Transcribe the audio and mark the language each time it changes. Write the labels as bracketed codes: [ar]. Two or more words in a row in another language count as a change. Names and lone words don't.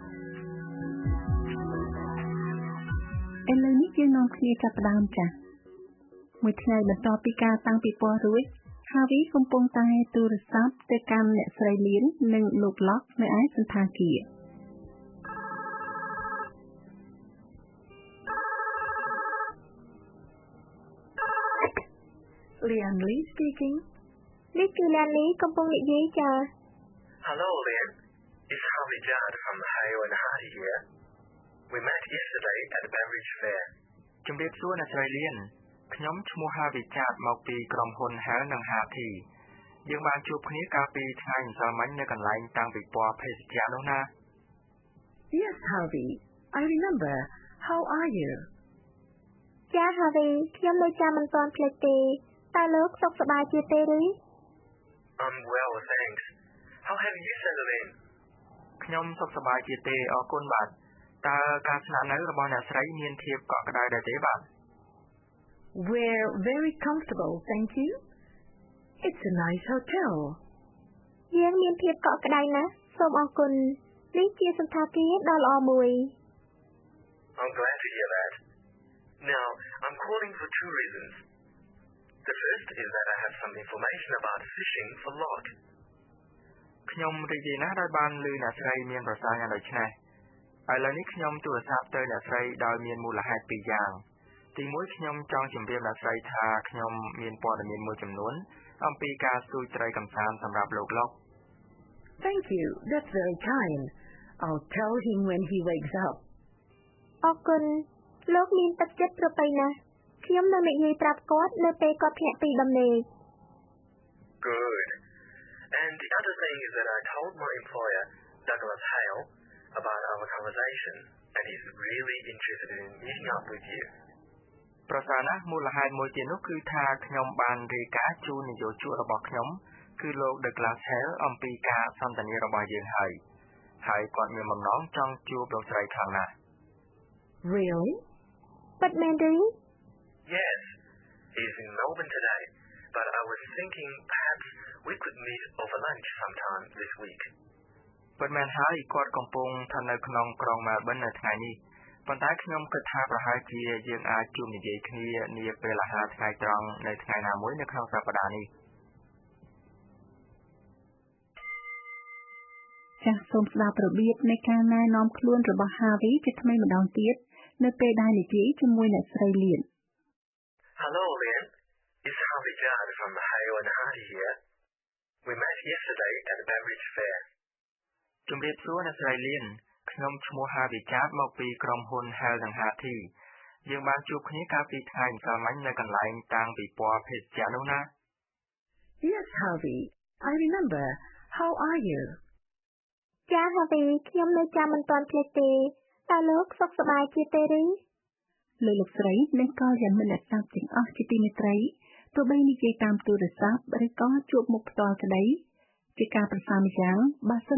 [km] ឥឡូវនេះយើងនាំគ្នាចាប់ផ្ដើមចា៎មួយថ្ងៃបន្ទាប់ពីការតាំងពិព័រណ៍រួច Harvey កំពុងតែទូរស័ព្ទទៅកាន់អ្នកស្រីលៀននិងលោក Lock នៅឯសន្តាគារ [en] Lian Lee speaking. [km] នេះគឺ Lian Lee កំពុងនិយាយចា៎ [en] Hello Lian, it's Harvey Judd from Hayo and Hardy here. We met yesterday at the Beveridge Fair. [km] ជំរាបសួរអ្នកស្រីលៀនខ្ញុំឈ្មោះ Harvey Judd មកពីក្រុមហ៊ុន Hell និង Hardy យើងបានជួបគ្នាកាលពីថ្ងៃម្សិលមិញនៅកន្លែងតាំងពិព័រណ៍ភេសជ្ជៈនោះណា [en] Yes, Harvey. I remember. How are you? [km] ចា Harvey ខ្ញុំនៅចាំមិនទាន់ភ្លេចទេតើលោកសុខសប្បាយជាទេឬ [en] I'm well, thanks. How have you settled in? [km] ខ្ញុំសុខសប្បាយជាទេអរគុណបាទតើការស្នាក់នៅរបស់អ្នកស្រីមានភាពកក់ក្ដៅដែរទេបាទ [en] We're very comfortable, thank you. It's a nice hotel. [km] យើងមានភាពកក់ក្ដៅណាស់សូមអរគុណនេះជាសន្តាគារដ៏ល្អមួយ [en] I'm glad to hear that. Now, I'm calling for two reasons. The first is that I have some information about fishing for log. [km] ខ្ញុំរីករាយណាស់ដែលបានឮអ្នកស្រីមានប្រសាសន៍យ៉ាងដូចនេះឥឡូវនេះខ្ញុំទូរស័ព្ទទៅអ្នកស្រីដោយមានមូលហេតុពីរយ៉ាងទីមួយខ្ញុំចង់ជម្រាបអ្នកស្រីថាខ្ញុំមានព័ត៌មានមួយចំនួនអំពីការស្ទូចត្រីកម្សាន្តសម្រាប់លោកលោក [en] Thank you. That's very kind. I'll tell him when he wakes up. [km] អរគុណលោកមានទឹកចិត្តប្រពៃណាស់ខ្ញុំនឹងនិយាយប្រាប់គាត់នៅពេលគាត់ភ្ញាក់ពីដំណេក [en] Good. And the other thing is that I told my employer, Douglas Hale, about our conversation, and he's really interested in meeting up with you. [km] ប្រសើរណាស់មូលហេតុមួយទៀតនោះគឺថាខ្ញុំបានរាយការណ៍ជូននាយកជួររបស់ខ្ញុំគឺលោក Douglas Hale អំពីការសន្ទនារបស់យើងហើយគាត់មានបំណងចង់ជួបលោកស្រីខ្លាំងណាស់ [en] Really? [km] ពិតមែនឬ [en] Yes, he's in Melbourne today, but I was thinking perhaps we could meet over lunch sometime this week. [km] ពិតមែនហើយគាត់កំពុងស្ថិតនៅក្នុងក្រុង Melbourne នៅថ្ងៃនេះប៉ុន្តែខ្ញុំគិតថាប្រហែលជាយើងអាចជួបនិយាយគ្នានាពេលអាហារថ្ងៃត្រង់នៅថ្ងៃណាមួយនៅក្នុងសប្តាហ៍នេះ ចាសសូមស្ដាប់របៀបនៃការណែនាំខ្លួនរបស់ Harvey ជាថ្មីម្ដងទៀតនៅពេលដែលនិយាយជាមួយអ្នកស្រីលៀន [en] Hello, Lian. It's Harvey Judd from Hayo and Hardy here. We met yesterday at the Beveridge Fair. [km] ជំរាបសួរអ្នកស្រីលៀនខ្ញុំឈ្មោះ Harvey Judd មកពីក្រុមហ៊ុន Hell និង Hardy យើងបានជួបគ្នាកាលពីថ្ងៃម្សិលមិញនៅកន្លែងតាំងពិព័រណ៍ភេសជ្ជៈនោះណា [en] Yes, Harvey. I remember. How are you? [km] ចា Harvey ខ្ញុំនៅចាំមិនទាន់ភ្លេចទេតើលោកសុខសប្បាយជាទេឬ លោកស្រីនិងក៏យ៉ាងមិត្តអ្នកស្ដាប់ទាំងអស់ជាទីមេត្រីទោះបីនិយាយតាមទូរស័ព្ទឬក៏ជួបមុខផ្ទាល់ក្តីជាការប្រសាម្យ៉ាងបើសិន